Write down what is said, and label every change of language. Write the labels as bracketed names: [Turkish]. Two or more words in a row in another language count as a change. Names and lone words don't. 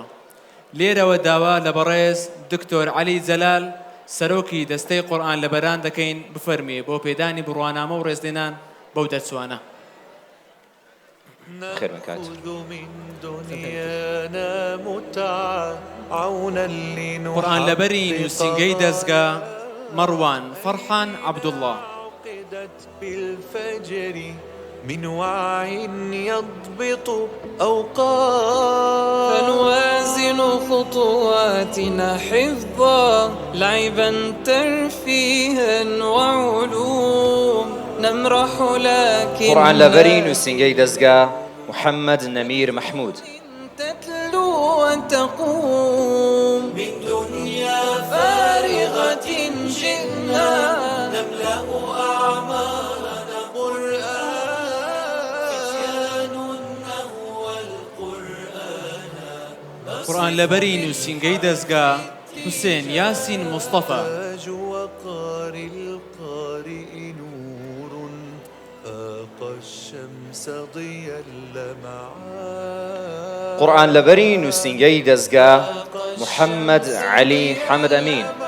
[Central Kurdish] لێرەوە داوا لە بەڕێز دکتۆر عەلی جەلال سەرۆکی دەستەی قورئان لەبەران دەکەین بفەرمێ بۆ پێدانی بڕوانامە و ڕێزلێنان بەو دەرچوانە. قورئان لەبەری نووسینگەی دەزگا مەڕوان فەرحان عەبدوڵڵا. [Arabic] من وعي يضبط أوقات فنوازن خطواتنا حفظا لعبا ترفيها وعلوم نمرح لكن [Central Kurdish] قورئان لەبەری نووسینگەی دەزگا محەممەد نەمیر مەحموود. [Arabic] تتلو وتقوم من دنيا فارغة جئنا نملأ أعمارنا [Central Kurdish] قورئان لەبەری نووسینگەی دەزگا حوسێن یاسین مستەفا. قورئان لەبەری نووسینگەی دەزگا محەممەد عەلی حەمد ئەمین.